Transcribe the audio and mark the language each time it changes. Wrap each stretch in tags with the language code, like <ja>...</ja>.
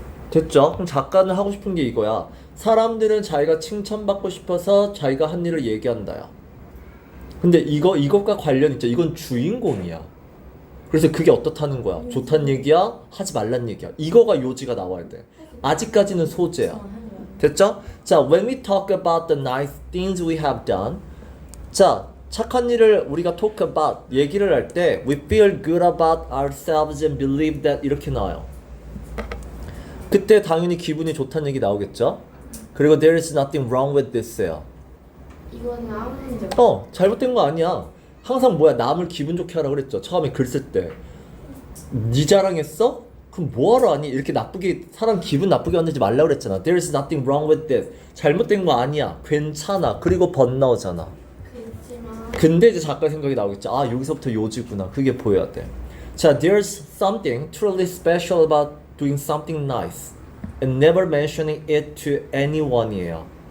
<ko>됐죠? 그럼 작가는 하고 싶은 게 이거야. 사람들은 자기가 칭찬받고 싶어서 자기가 한 일을 얘기한다야. 근데 이것과 관련 있죠. 이건 주인공이야. 그래서 그게 어떻다는 거야? 좋다는 얘기야? 하지 말란 얘기야. 이거가 요지가 나와야 돼. 아직까지는 소재야. 됐죠?</ko> <en>자, when we talk about the nice things we have done.</en> <ko>자, 착한 일을 우리가</ko> <en>talk about,</en> <ko>얘기를 할 때</ko> <en>we feel good about ourselves and believe that</en> <ko>이렇게 나와요. 그때 당연히 기분이 좋다는 얘기 나오겠죠? 그리고</ko> <en>there is nothing wrong with this예요.</en> <ko>이건 아무 문제. 잘못된 거 아니야. 항상 뭐야, 남을 기분 좋게 하라고 그랬죠. 처음에 글 쓸 때. 네 자랑했어? 그럼 뭐하러 하니? 이렇게 나쁘게 사람 기분 나쁘게 만들지 말라고 그랬잖아.</ko> <en>There is nothing wrong with this.</en> <ko>잘못된 거 아니야. 괜찮아. 그리고 번 나오잖아. 그렇지만. 근데 이제 작가 생각이 나오겠죠. 아, 여기서부터 요지구나. 그게 보여야 돼.</ko> <en>자, there's something truly special about doing something nice and never mentioning it to anyone이에요.</en>